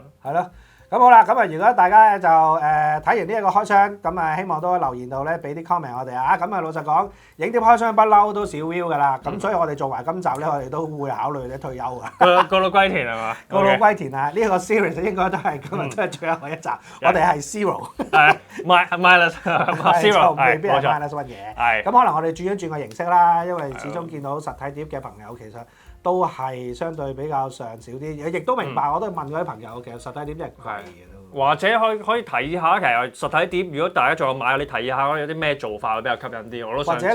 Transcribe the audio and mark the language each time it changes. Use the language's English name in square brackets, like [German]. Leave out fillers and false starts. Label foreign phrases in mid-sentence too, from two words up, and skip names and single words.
[Cantonese] 係咯。咁好啦，咁啊，如果大家咧就睇完呢一個開箱，咁啊希望都留言到咧，俾啲 comment 我哋啊。咁啊老實講，影碟開箱不嬲都少 view 㗎啦。咁所以我哋做埋今集咧，我哋都會考慮咧退休㗎。告老歸田係嘛？告老歸田啊！呢個 series 應該都係今日都係最後一集。我哋係 zero， [English] 係 minus zero， [Cantonese] 就未必係 [English] minus one [Cantonese] 嘅。係。咁可能我哋轉一轉個形式啦，因為始終見到實體碟嘅朋友其實都係相對比較上少啲，亦都明白。我都問過啲朋友，其實實體碟真係貴嘅都。或者可以提議下，其實實體碟如果大家仲有買，你提議下有啲咩做法會比較吸引啲，我都想知道。